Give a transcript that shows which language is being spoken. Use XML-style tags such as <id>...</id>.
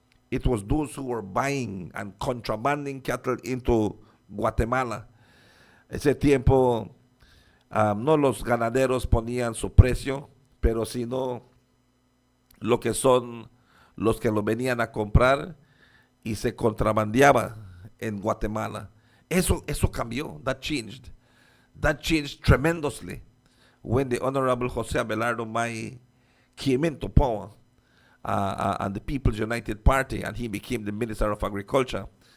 <en>It was those who were buying and contrabanding cattle into Guatemala.</en> <es>Ese tiempo no los ganaderos ponían su precio, pero sino lo que son los que lo venían a comprar y se contrabandeaba en Guatemala. Eso cambió.</es> <en>That changed. That changed tremendously when the Honorable Jose Abelardo May came into power and the People's United Party, and he became the Minister of Agriculture.</en>